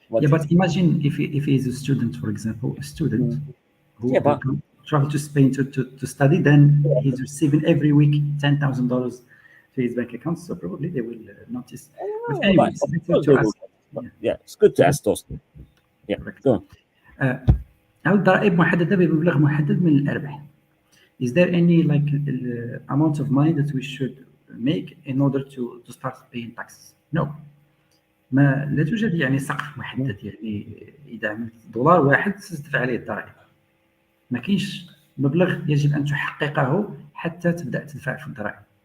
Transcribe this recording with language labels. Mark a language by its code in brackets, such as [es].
[en] Yeah, but imagine if he's a student, for example, a student who travel to Spain to study, then he's receiving every week $10,000 to his bank account. So probably they will notice. But anyway, it's better to ask. Yeah, it's good to ask those. Yeah, go on. [ar] الضرائب محددة بمبلغ محدد من الأرباح. [en] Is there any like amount of money that we should make in order to start paying taxes? No. [ar] ما لا توجد يعني سقف محدد، يعني إذا عملت دولار واحد ستدفع عليه الضرائب. ما كاينش مبلغ يجب أن تحققه حتى تبدأ تدفع في الضرائب.